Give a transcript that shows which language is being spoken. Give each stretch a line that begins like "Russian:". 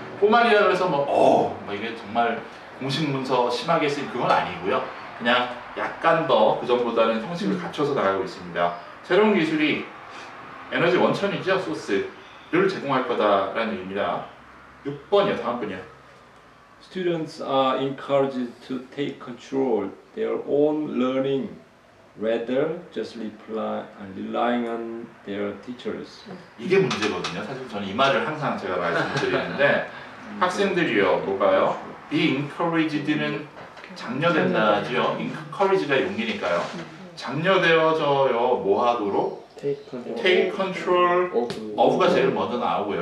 Korean: 포말이라고 해서 뭐 이게 정말 공식 문서 심하게 쓴 그건 아니고요. 그냥 약간 더 그전보다는 형식을 갖춰서 나가고 있습니다. 새로운 기술이 에너지 원천이죠. 소스를 제공할 거다라는 얘기입니다. 6번이요. 다음 분이요.
English: Students are encouraged to take control their own learning rather just relying on their teachers.
Korean: 이게 문제거든요. 사실 저는 이 말을 항상 제가 말씀드리는데 학생들이요. 뭐가요? Be encouraged는 장려된다지요. encourage가 용기니까요. 장려되어져요. 뭐 하도록? Take control of가 제일 먼저 나오고요.